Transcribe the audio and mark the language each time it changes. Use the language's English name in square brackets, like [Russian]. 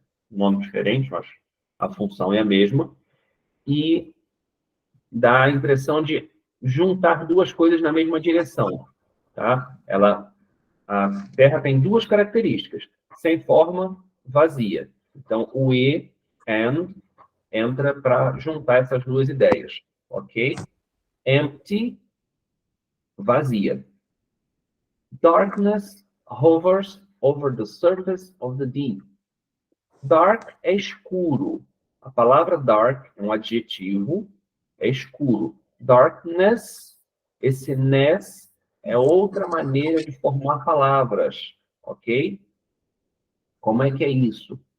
[Portuguese] Nome diferente, mas a função é a mesma. E dá a impressão de juntar duas coisas na mesma direção. Tá? A Terra tem duas características: sem forma, vazia. Então, o e, and, entra para juntar essas duas ideias. Ok? Empty, vazia. [English] Darkness hovers over the surface of the deep. [Portuguese] Dark é escuro. A palavra dark é um adjetivo, é escuro. Darkness, esse ness é outra maneira de formar palavras, ok? Como é que é isso?